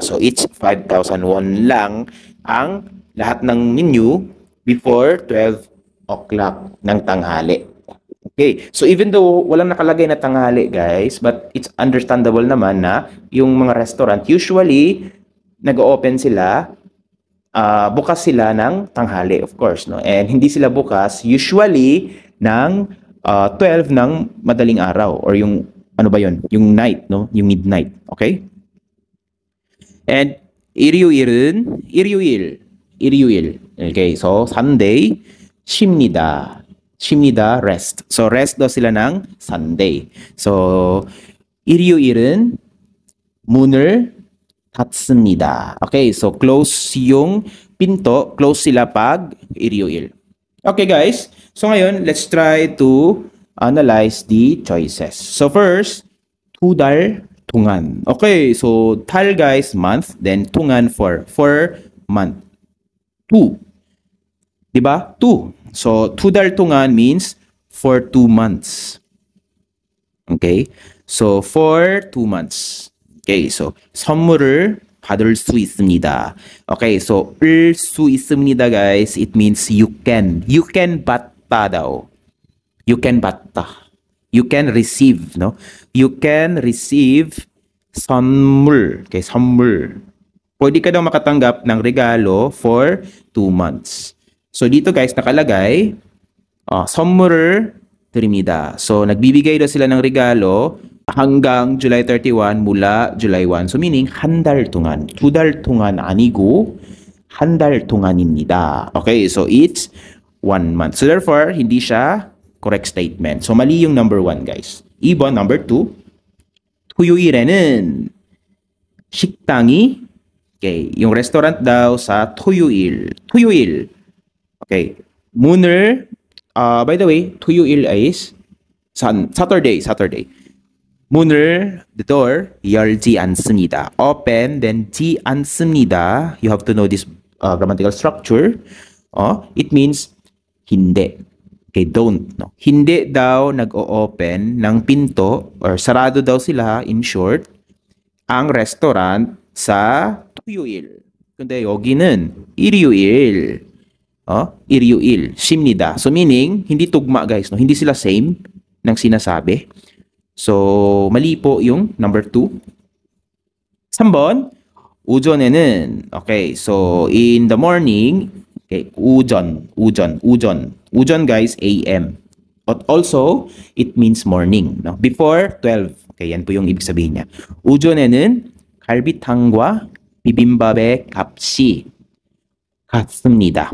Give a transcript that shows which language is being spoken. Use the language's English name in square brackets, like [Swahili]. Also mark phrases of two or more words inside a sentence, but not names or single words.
[English] So, each [Filipino] 5,000 won lang ang lahat ng menu [English] before 12 o'clock [Filipino] ng tanghali. [English] Okay, so even though [Filipino] walang nakalagay na tanghali, guys, [English] but it's understandable [Filipino] naman na yung mga restaurant, usually, nag-open sila, bukas sila ng tanghali, [English] of course, no? [Filipino] And hindi sila bukas, usually, ng 12 ng madaling araw or yung ano ba yon, yung night, no, yung midnight. [English] Okay, and 일요일. Okay, so Sunday 쉽니다 rest. [Filipino] So rest daw sila ng Sunday. So [Korean] 일요일은 문을 닫습니다. [English] Okay, so close [Filipino] yung pinto, close sila pag 일요일. [English] Okay guys, so ngayon, let's try to analyze the choices. So first, [Korean] 2달 동안. [English] Okay, so 달 guys, month, then 동안 for month. 2. [Filipino] Diba? 2. [English] So [Korean] 2달 동안 [English] means for 2 months. Okay, so for 2 months. Okay, so [Korean] 선물을 받을 수 있습니다. [English] Okay, so [Korean] 을 수 있습니다 [English] guys, it means you can 받다 daw. You can 받다. You can receive, no? You can receive 선물. Okay, 선물. [Filipino] Pwede ka daw makatanggap ng regalo [English] for 2 months. [Filipino] So dito guys nakalagay, [Korean] 선물을 드립니다. [Filipino] So nagbibigay daw sila ng regalo hanggang July 31 mula July 1. [English] So meaning, [Korean] 한 달 동안. 2달 동안 아니고, 한 달 동안입니다. [English] Okay, so it's 1 month. So therefore, [Filipino] hindi siya [English] correct statement. [Filipino] So mali yung number 1, guys. Ibon, number 2. [Korean] 토요일에는 식당이, [Filipino] okay, yung restaurant daw sa 토요일. [Korean] Okay, 문을, [English] by the way, 토요일 is Saturday. 문을, the door, [Korean] 열지 않습니다. [English] Open, then [Korean] 지 않습니다. [English] You have to know this grammatical structure. It means hindi. Okay, don't. No? [Filipino] Hindi daw nag-o-open ng pinto or sarado daw sila, [English] in short, [Filipino] ang restaurant sa 토요일. [Korean] 근데 여기는 일요일. 일요일. 쉽니다. [Filipino] So meaning, hindi tugma guys. [English] No? [Filipino] Hindi sila same ng sinasabi. So, mali po yung number 2. [Korean] 3번, 오전에는, [English] okay, so in the morning, okay, 우전 guys, AM. But also, it means morning, no? Before 12, [Filipino] okay, yan po yung ibig sabihin niya. [Korean] 오전에는 갈비탕과 비빔밥의 값이 같습니다.